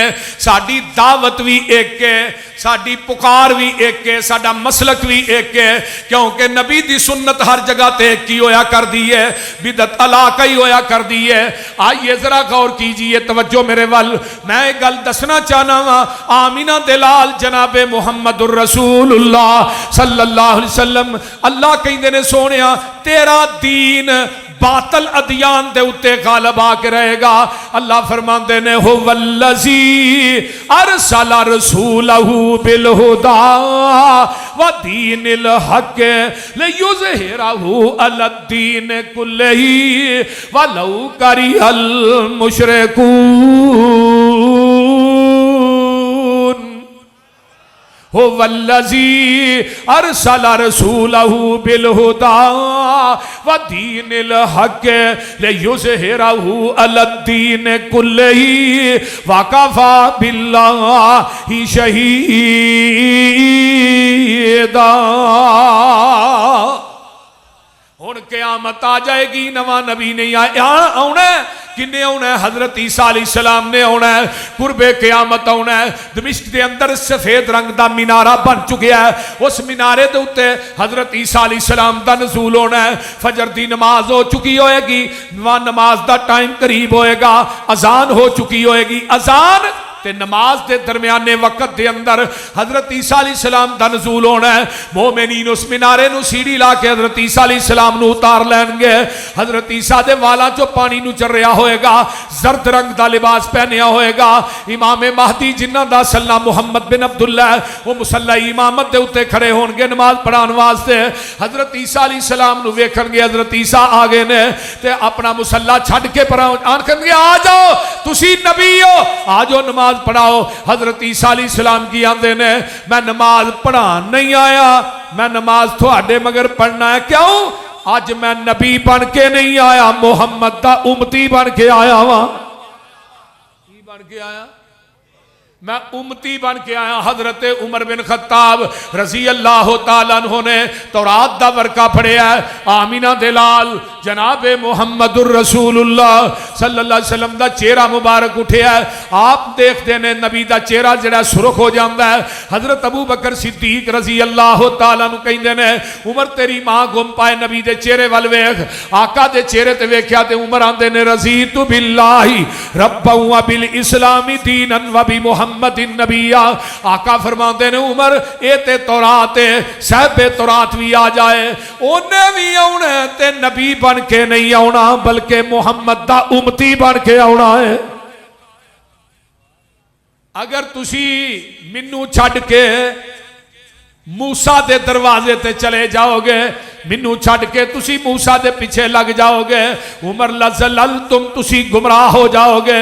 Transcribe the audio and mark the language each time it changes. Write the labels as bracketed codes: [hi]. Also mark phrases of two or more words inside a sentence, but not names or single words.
[pa] ساڈی دعوت بھی ایک ہے، ساڈی پکار بھی ایک ہے، ساڈا مسلک بھی ایک ہے، کیونکہ نبی دی سنت ہر جگہ تے ایک ہی ہویا کر دی ہے، بدعت علاقہ ہی ہویا کر دی ہے. [ur] آئیے ذرا غور کیجیے, [pa] توجہ میرے ول، میں ایک گل دسنا چاہنا واں. آمنہ دے لال جنابِ [ar] محمد رسول الله صلى الله عليه وسلم [pa] اللہ کہندے نے سوہنیا تیرا دین باطل ادیان دے اتے غالب آ کے رہے گا. اللہ فرماتے نے [ar] هو الذي أرسل رسوله بالهدى ودين الحق ليظهره على الدين كله ولو كره المشركون. هو الذي أرسل رسوله بالهدى ودين الحق ليظهره على الدين كله وكفى بالله شهيدا. [pa] ہن قیامت آ جائے گی، نواں نبی نہیں آنا، کنے آنا ہے? حضرت عیسیٰ علیہ السلام نے آنا ہے، قربِ قیامت آنا ہے. [ur] دمشق کے اندر سفید رنگ کا مینارہ بن چکا ہے، اس مینارے کے اتے حضرت عیسیٰ علیہ السلام کا نزول ہونا ہے. فجر کی نماز ہو چکی ہوئے گی، نماز کا ٹائم قریب ہوئے گا، اذان ہو چکی ہوئے گی. [pa] اذان تے نماز کے درمیانے وقت کے اندر حضرت عیسیٰ علیہ السلام دا نزول ہونا ہے. مومنین اس مینارے نوں سیڑھی لا کے حضرت عیسیٰ علیہ السلام نوں اتار لینگے. حضرت عیسیٰ دے والاں چوں پانی نوں چر رہا ہوئے گا, [ur] زرد رنگ کا لباس [pa] پہنیا ہوئے گا. امام مہدی جنہاں دا سلا محمد بن عبداللہ او مصلیٰ امامت دے اتے کھڑے ہونگے نماز پڑھاؤن واسطے. حضرت عیسیٰ علیہ السلام نوں ویکھنگے، حضرت عیسیٰ آ گئے نے تے اپنا مصلیٰ چھڈ کے پر آکھنگے آ جاؤ تسیں نبی ہو، آ جاؤ نماز پڑھاؤ. حضرت عیسیٰ علیہ السلام کی آندے نے میں نماز پڑھان نہیں آیا، میں نماز تھوڑے مگر پڑھنا ہے. کیوں? آج میں نبی بن کے نہیں آیا، محمد دا امتی بن کے آیا واں. کی بن کے آیا؟ میں امتی بن کے آیا. حضرت عمر بن خطاب [ar] رضي الله تعالى عنه [pa] نے تورات دا ورقہ پڑھیا. آمنہ دے لال جنابِ [ar] محمد رسول الله صلى الله عليه وسلم [pa] دا چہرہ مبارک اٹھیا. آپ دیکھتے نے نبی دا چہرہ جڑا سرخ ہو جاتا ہے. حضرت ابو بکر صدیق [ar] رضي الله تعالى عنه [pa] کہندے نے عمر تیری ماں گم پائے نبی دے چہرے ول ویکھ. آقا دے چہرے تے ویکھیا تے عمر آندے نے [ar] رضيت بالله ربا وبالإسلام دينا وبمحمد نبيا. [pa] آقا فرماتے نے عمر اے تے تورات ہے، صاحبِ تورات بھی آ جائے، انہیں بھی آنا تے نبی بن کے نہیں آنا بلکہ محمد دا امتی بن کے آنا ہے. اگر تسی منوں چھڈ کے موسیٰ دے دروازے تے چلے جاؤگے، منوں چھڈ کے تسی موسیٰ دے پیچھے لگ جاؤگے، عمر لضلل تسی گمراہ ہو جاؤگے.